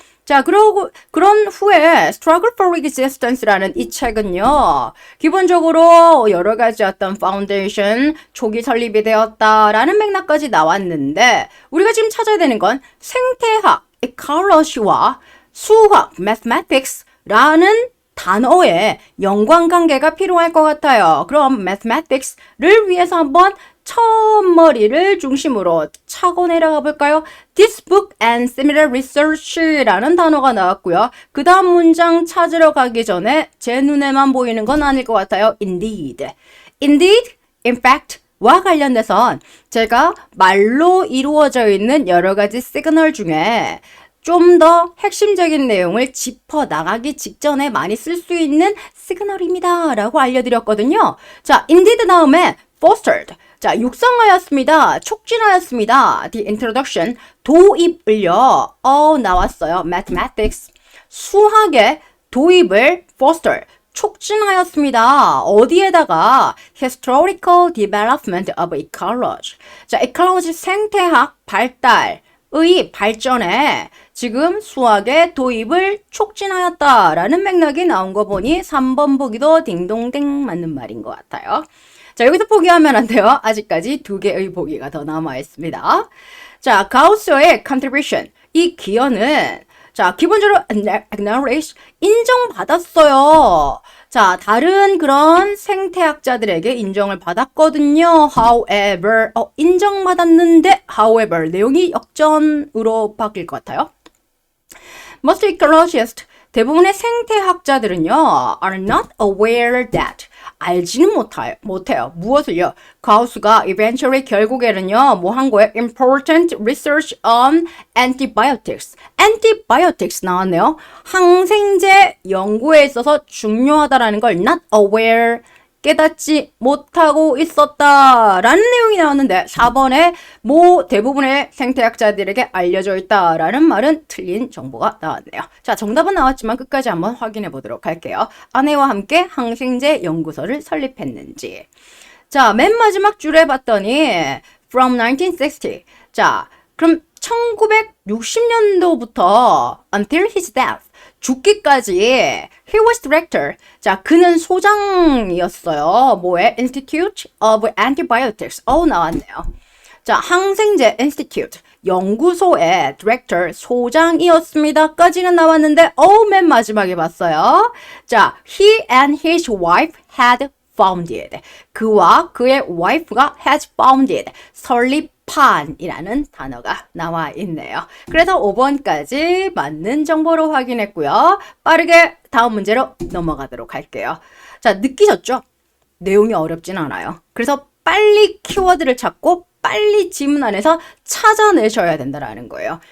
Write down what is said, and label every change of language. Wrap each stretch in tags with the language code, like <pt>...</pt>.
<ko>자, 그런 후에 Struggle for Existence라는 이 책은요, 기본적으로 여러 가지 어떤 파운데이션, 초기 설립이 되었다라는 맥락까지 나왔는데, 우리가 지금 찾아야 되는 건 생태학, ecology와 수학, mathematics라는 단어의 연관관계가 필요할 것 같아요. 그럼 mathematics를 위해서 한번 첫머리를 중심으로 차고 내려가 볼까요?</ko> <en>This book and similar research</en> <ko>라는 단어가 나왔고요. 그 다음 문장 찾으러 가기 전에 제 눈에만 보이는 건 아닐 것 같아요.</ko> <en>Indeed. Indeed, in fact,</en> <ko>와 관련돼선 제가 말로 이루어져 있는 여러 가지 시그널 중에 좀 더 핵심적인 내용을 짚어 나가기 직전에 많이 쓸 수 있는 시그널입니다. 라고 알려드렸거든요. 자, indeed 다음에 fostered. 자, 육성하였습니다. 촉진하였습니다.</ko> <en>The introduction.</en> <ko>도입을요. 나왔어요. mathematics. 수학의 도입을 foster. 촉진하였습니다. 어디에다가</ko> <en>historical development of ecology.</en> <ko>자, ecology 생태학 발달. 의 발전에 지금 수학의 도입을 촉진하였다라는 맥락이 나온 거 보니 3번 보기도 딩동댕 맞는 말인 것 같아요. 자, 여기서 포기하면 안 돼요. 아직까지 2개의 보기가 더 남아 있습니다. 자, 가우스의 contribution. 이 기여는 자, 기본적으로 acknowledge 인정받았어요. 자, 다른 그런 생태학자들에게 인정을 받았거든요.</ko> <en>However,</en> <ko>인정받았는데,</ko> <en>however,</en> <ko>내용이 역전으로 바뀔 것 같아요.</ko> <en>Most ecologists,</en> <ko>대부분의 생태학자들은요,</ko> <en>are not aware that,</en> <ko>알지는 못해요. 무엇을요? 가우스가 eventually 결국에는요, 뭐 한 거예요?</ko> <en>Important research on antibiotics.</en> <ko>antibiotics 나왔네요. 항생제 연구에 있어서 중요하다라는 걸</ko> <en>not aware,</en> <ko>깨닫지 못하고 있었다라는 내용이 나왔는데 4번에 대부분의 생태학자들에게 알려져 있다라는 말은 틀린 정보가 나왔네요. 자, 정답은 나왔지만 끝까지 한번 확인해 보도록 할게요. 아내와 함께 항생제 연구소를 설립했는지. 자, 맨 마지막 줄에 봤더니</ko> <en>from 1960.</en> <ko>자, 그럼 1960년도부터</ko> <en>until his death.</en> <ko>죽기까지</ko> <en>he was director.</en> <ko>자, 그는 소장이었어요. 뭐에?</ko> <en>Institute of Antibiotics.</en> <ko>나왔네요. 자, 항생제 Institute 연구소의 director 소장이었습니다. 까지는 나왔는데 맨 마지막에 봤어요. 자,</ko> <en>he and his wife had founded.</en> <ko>그와 그의 wife가</ko> <en>had founded.</en> <ko>설립한이라는 단어가 나와 있네요. 그래서 5번까지 맞는 정보로 확인했고요. 빠르게 다음 문제로 넘어가도록 할게요. 자, 느끼셨죠? 내용이 어렵진 않아요. 그래서 빨리 키워드를 찾고 빨리 지문 안에서 찾아내셔야 된다는 거예요.</ko>